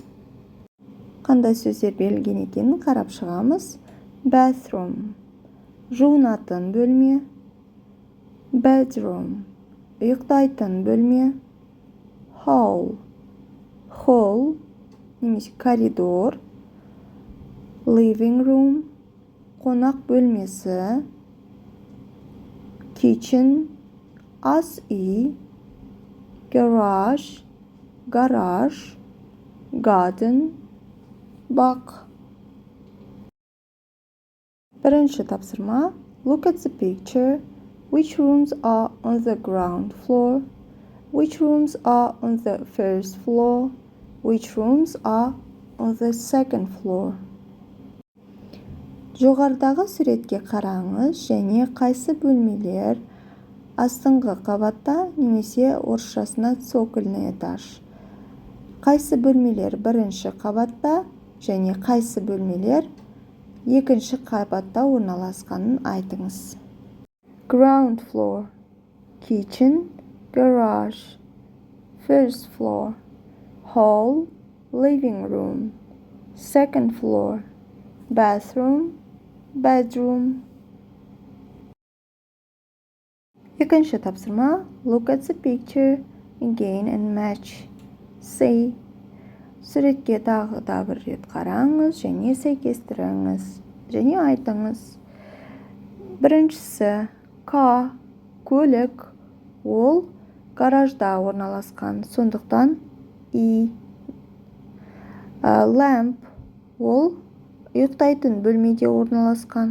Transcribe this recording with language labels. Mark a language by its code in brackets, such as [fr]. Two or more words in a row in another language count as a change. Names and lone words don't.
[kk] Қандай сөздер берілген екенін қарап шығамыз. Bathroom, жуынатын бөлме. Bedroom, ұйықтайтын бөлме. Hall, немесе коридор. [en] Living room, [kk] қонақ бөлмесі. Kitchen, ас үй. Garage, гараж. Garden, бақ. Бірінші тапсырма. [en] Look at the picture. Which rooms are on the ground floor? Which rooms are on the first floor? Which rooms are on the second floor? [kk] Жоғарыдағы суретке қараңыз және қайсы бөлмелер астыңғы қабатта немесе орысшасына [ru] цокольный этаж. [kk] Қайсы бөлмелер бірінші қабатта және қайсы бөлмелер екінші қабатта орналасқанын айтыңыз. [en] Ground floor, kitchen, garage. First floor, hall, living room. Second floor, bathroom, bedroom. [kk] Екінші тапсырма. [en] Look at the picture again and match. Say. [kk] Суретке тағы да бір рет қараңыз және сәйкестіріңіз және айтыңыз. Біріншісі. Car, көлік. Ол гаражда орналасқан. Сондықтан I. Lamp, ол ұйықтайтын бөлмеде орналасқан.